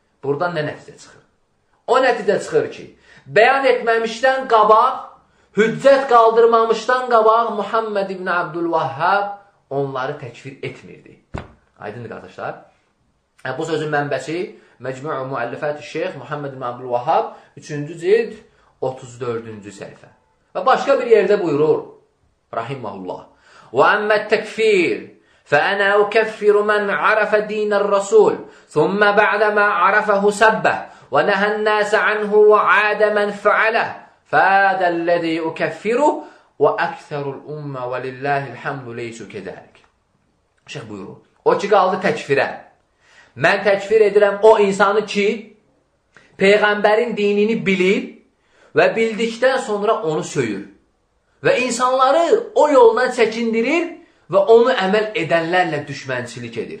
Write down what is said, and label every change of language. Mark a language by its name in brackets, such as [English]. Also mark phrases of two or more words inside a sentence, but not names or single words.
[Azerbaijani] Buradan nə nəticə çıxır? o nəticə çıxır ki, bəyan etməmişdən qabaq, hüccət qaldırmamışdan qabaq Muhammed ibn Abdülvahhab onları təkfir etmirdi. Aydındır qardaşlar. Bu sözün mənbəsi Məcmu' Müəllifat-ı Şeyx Muhammed ibn Abdülvahhab 3-cü cild 34-cü səhifə. Və başqa bir yerdə buyurur, rahiməhullah, [Arabic] وَأَمَّا التَّكْفِيرِ فَأَنَا أُكَفِّرُ مَنْ عَرَفَ دِينَ الرَّسُولِ ثُمَّ بَعْدَمَا عَرَفَهُ سَبَّهُ وَنَهَى النَّاسَ عَنْهُ وَعَادَ مَنْ فَعَلَهُ فَهَذَا الَّذِي أُكَفِّرُهُ وَأَكْثَرُ الْأُمَّةِ وَلِلَّهِ الْحَمْدُ لَيْسُ كَذَلِكَ. [Azerbaijani] Şeyh buyurur, o ki qaldı təkfirə. Mən təkfir edirəm o insanı ki, Peyğəmbərin dinini bilir və bildikdən sonra onu söyür. Və insanları o yoldan çəkindirir və onu əməl edənlərlə düşmənçilik edir.